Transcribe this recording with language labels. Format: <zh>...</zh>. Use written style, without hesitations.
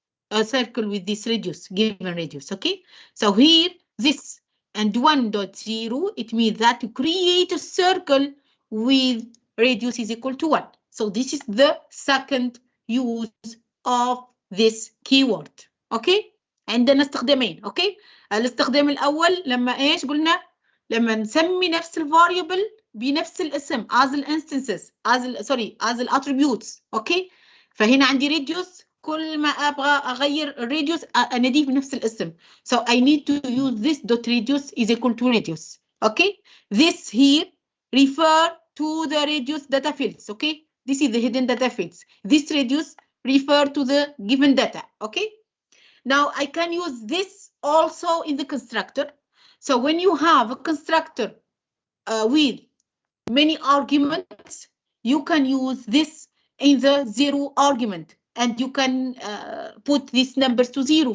<en>A circle with this radius, given radius, okay? So here, this and 1.0, it means that to create a circle with radius is equal to 1. So this is the second use of this keyword, okay?</en> <ar>عندنا استخدامين، okay? الاستخدام الأول لما إيش قلنا؟ لما نسمي نفس الفاريبل بنفس الاسم as الانستنسز as الاتريبيوتس، اوكي؟ فهنا عندي radius، كل ما ابغى اغير الراديوس اناديه بنفس الاسم.</ar> <en>So I need to use this dot radius is equal to radius. Okay, this here refer to the radius data fields. Okay, this is the hidden data fields. This radius refer to the given data. Okay, now I can use this also in the constructor. So when you have a constructor with many arguments, you can use this in the 0 argument, and you can put these numbers to 0.</en>